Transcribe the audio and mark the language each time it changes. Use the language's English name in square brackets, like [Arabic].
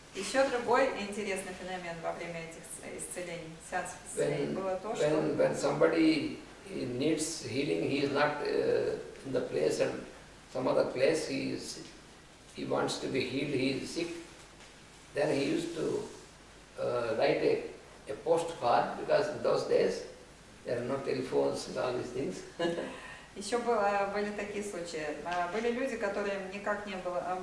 [Russian] Еще другой интересный феномен во время этих исцелений, сеансов исцелений, было то, что [English] when somebody needs healing, he is not in the place and some other place, he wants to be healed, he is sick, then he used to write a postcard, because in those days there are no telephones and all these things. [Russian] Еще были такие случаи. Были люди, которым никак не было